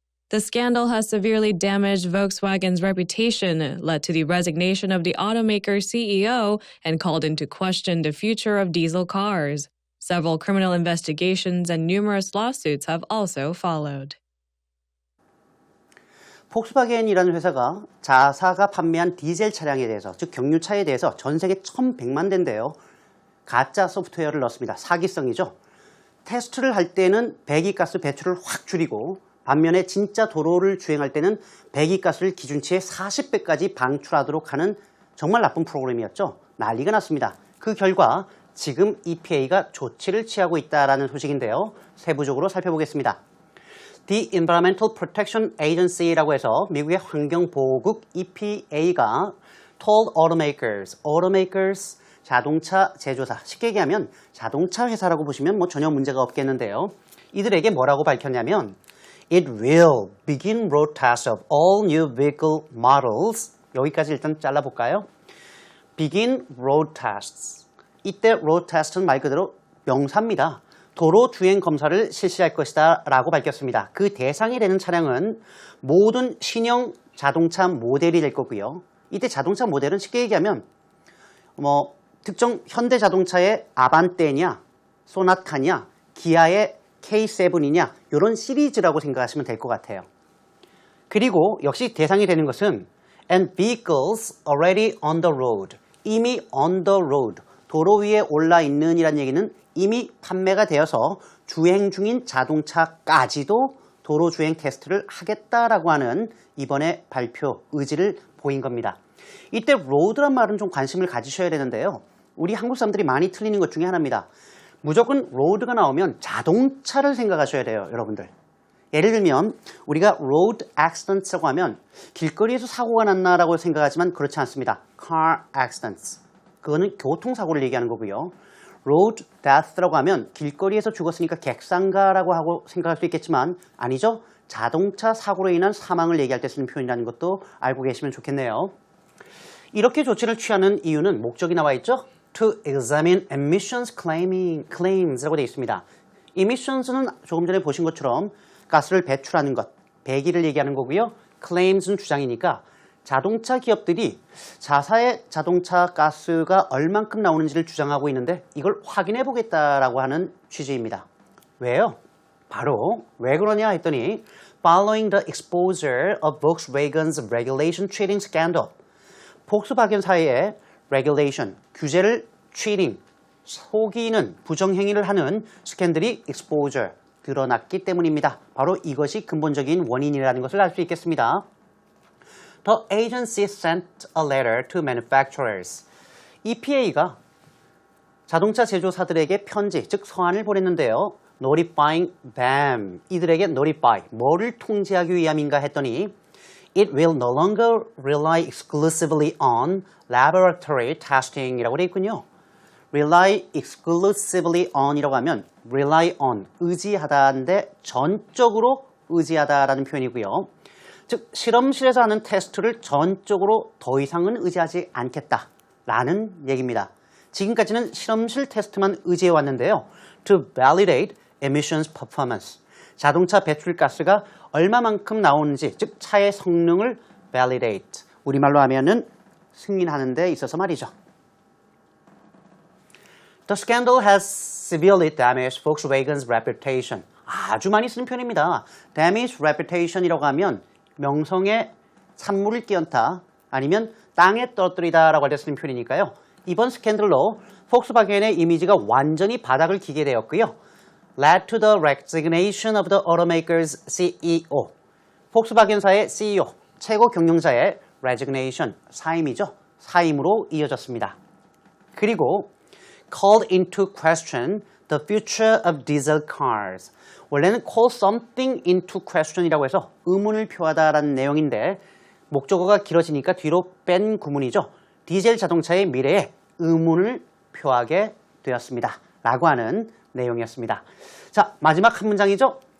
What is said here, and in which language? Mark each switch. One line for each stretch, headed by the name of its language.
English: The scandal has severely damaged Volkswagen's reputation, led to the resignation of the automaker's CEO, and called into question the future of diesel cars. Several criminal investigations and numerous lawsuits have also followed.
Korean: 폭스바겐이라는 회사가 자사가 판매한 디젤 차량에 대해서, 즉 경유차에 대해서 전 세계 1,100만 대인데요. 가짜 소프트웨어를 넣습니다. 사기성이죠. 테스트를 할 때는 배기가스 배출을 확 줄이고 반면에 진짜 도로를 주행할 때는 배기가스를 기준치의 40배까지 방출하도록 하는 정말 나쁜 프로그램이었죠. 난리가 났습니다. 그 결과 지금 EPA가 조치를 취하고 있다는 소식인데요. 세부적으로 살펴보겠습니다. The Environmental Protection Agency라고 해서 미국의 환경보호국 EPA가
English: told automakers,
Korean: 자동차 제조사, 쉽게 얘기하면 자동차 회사라고 보시면 전혀 문제가 없겠는데요. 이들에게 뭐라고 밝혔냐면
English: It will begin road tests of all new vehicle models.
Korean: 여기까지 일단 잘라볼까요?
English: Begin road tests.
Korean: 이때 road test는 말 그대로 명사입니다. 도로 주행 검사를 실시할 것이다 라고 밝혔습니다. 그 대상이 되는 차량은 모든 신형 자동차 모델이 될 거고요. 이때 자동차 모델은 쉽게 얘기하면 특정 현대 자동차의 아반떼냐, 소나타냐, 기아의 K7이냐 이런 시리즈라고 생각하시면 될 것 같아요. 그리고 역시 대상이 되는 것은
English: and vehicles already on the road.
Korean: 이미
English: on the road.
Korean: 도로 위에 올라 있는 이란 얘기는 이미 판매가 되어서 주행 중인 자동차까지도 도로 주행 테스트를 하겠다라고 하는 이번에 발표 의지를 보인 겁니다. 이때 road란 말은 좀 관심을 가지셔야 되는데요. 우리 한국 사람들이 많이 틀리는 것 중에 하나입니다. 무조건 road가 나오면 자동차를 생각하셔야 돼요, 여러분들. 예를 들면 우리가 road accidents라고 하면 길거리에서 사고가 났나라고 생각하지만 그렇지 않습니다.
English: car accidents.
Korean: 그거는 교통사고를 얘기하는 거고요. road death라고 하면 길거리에서 죽었으니까 객상가라고 하고 생각할 수 있겠지만 아니죠. 자동차 사고로 인한 사망을 얘기할 때 쓰는 표현이라는 것도 알고 계시면 좋겠네요. 이렇게 조치를 취하는 이유는 목적이 나와 있죠.
English: To examine emissions claims라고 되어 있습니다.
Korean: emissions는 조금 전에 보신 것처럼 가스를 배출하는 것, 배기를 얘기하는 거고요. claims는 주장이니까 자동차 기업들이 자사의 자동차 가스가 얼만큼 나오는지를 주장하고 있는데 이걸 확인해 보겠다라고 하는 취지입니다. 왜요? 바로 왜 그러냐 했더니
English: Following the exposure of Volkswagen's regulation cheating scandal,
Korean: 폭스바겐사의 regulation, 규제를 cheating, 속이는, 부정행위를 하는 스캔들이 exposure, 드러났기 때문입니다. 바로 이것이 근본적인 원인이라는 것을 알 수 있겠습니다.
English: The agency sent a letter to manufacturers.
Korean: EPA가 자동차 제조사들에게 편지, 즉 서한을 보냈는데요.
English: Notifying them.
Korean: 이들에게
English: notify.
Korean: 뭐를 통지하기 위함인가 했더니
English: It will no longer rely exclusively on laboratory testing
Korean: 이라고 되어 있군요.
English: Rely exclusively on
Korean: 이라고 하면 rely on, 의지하다인데 전적으로 의지하다라는 표현이고요. 즉 실험실에서 하는 테스트를 전적으로 더 이상은 의지하지 않겠다라는 얘기입니다. 지금까지는 실험실 테스트만 의지해 왔는데요.
English: To validate emissions performance.
Korean: 자동차 배출가스가 얼마만큼 나오는지, 즉 차의 성능을 validate. 우리말로 하면은 승인하는 데 있어서 말이죠.
English: The scandal has severely damaged Volkswagen's reputation.
Korean: 아주 많이 쓰는 표현입니다. damage reputation이라고 하면 명성에 찬물을 끼얹다 아니면 땅에 떨어뜨리다 라고 할 때 쓰는 표현이니까요. 이번 스캔들로 폭스바겐의 이미지가 완전히 바닥을 기게 되었고요.
English: led to the resignation of the automaker's CEO.
Korean: 폭스바겐사의 CEO, 최고 경영자의 resignation, 사임이죠. 사임으로 이어졌습니다. 그리고
English: called into question the future of diesel cars.
Korean: 원래는 call something into question이라고 해서 의문을 표하다라는 내용인데 목적어가 길어지니까 뒤로 뺀 구문이죠. 디젤 자동차의 미래에 의문을 표하게 되었습니다. 라고 하는 내용이었습니다. 자, 마지막 한 문장이죠.